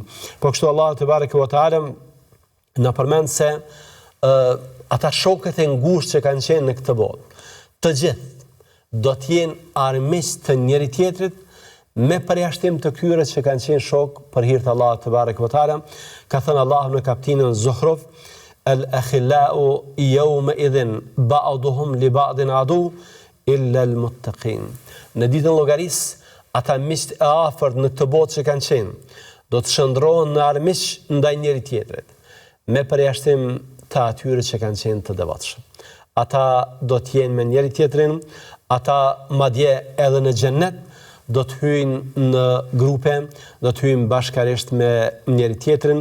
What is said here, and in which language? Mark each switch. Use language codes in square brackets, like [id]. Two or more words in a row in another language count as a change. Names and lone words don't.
[sq] Po kështu Allahu [ar] تبارك وتعالى [sq] na përmend se ata shokët e ngushtë që kanë qenë në këtë botë, të gjithë do të jenë armiq të njëri tjetrit, me përjashtim të këtyre që kanë qenë shok për hir të Allahut [ar] تبارك وتعالى. [sq] Ka thënë Allahu në kapitullin Zuhruf: [ar] "الأخلاء يومئذ بعضهم لبعض عدو إلا المتقين." [sq] Në ditën e llogarisë, ata miqt e afërt në këtë botë që kanë qenë, do të shndrohen në armiq ndaj njëri tjetrit, me përjashtim të atyre që kanë qenë të devotshëm. Ata do të jenë me njëri tjetrin, ata madje edhe në xhennet do të hyjnë në grupe, do të hyjnë bashkarisht me njëri tjetrin.